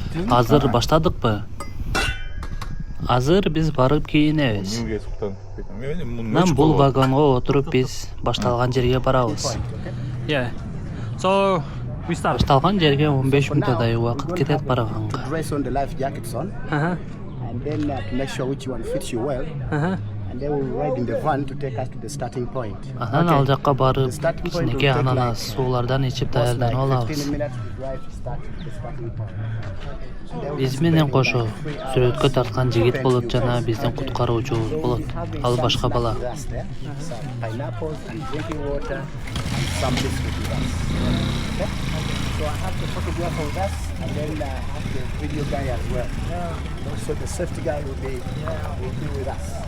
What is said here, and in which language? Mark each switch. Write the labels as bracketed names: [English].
[Kyrgyz] Азыр баштадыкпы? Азыр биз барып кийинебиз. Мен бул вагонго отуруп биз башталган жерге барабыз. [English] Yeah. So we start. [Kyrgyz] Башталган жерге 15 мүнөттөй убакыт кетет барганга. [English] Dress on the life jackets on, and then to make sure which one fits you well, and then we'll ride in the van to take us to the starting point. [Kyrgyz] Анан ал жакка барып, кичинекей ананас суулардан ичип даярданып [English] 15 [Kyrgyz] алабыз. [English] minutes to drive to start the starting point. [Kyrgyz] Биз менен кошо сүрөткө тарткан жигит болот жана биздин куткаруучубуз болот. Ал башка бала. [English] That's there. Some pineapples and drinking water and some biscuits with us. Okay? So I have the photographer with us, and then I have the video guy as well. Also the safety guy will be with us.